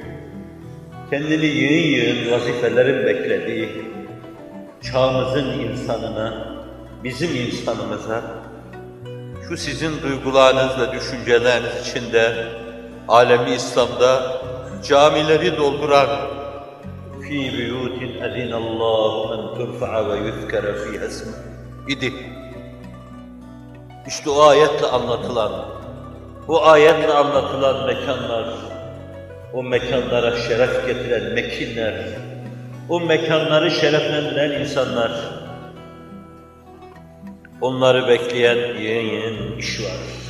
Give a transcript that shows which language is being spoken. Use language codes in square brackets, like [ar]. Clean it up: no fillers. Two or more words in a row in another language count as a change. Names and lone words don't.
[tr] kendini yığın vazifelerin beklediği çağımızın insanına, bizim insanımıza, şu sizin duygularınız ve düşünceleriniz içinde alemi İslam'da camileri dolduran [ar] فِي بُيُوتٍ اَذِنَ اللّٰهُ اَنْ تُرْفَعَ وَيُذْكَرَ فِيهَا اسْمُهُ [tr] idi. İşte o ayetle anlatılan, mekanlar, o mekanlara şeref getiren mekinler, o mekanları şereflendiren insanlar, onları bekleyen yeni iş var.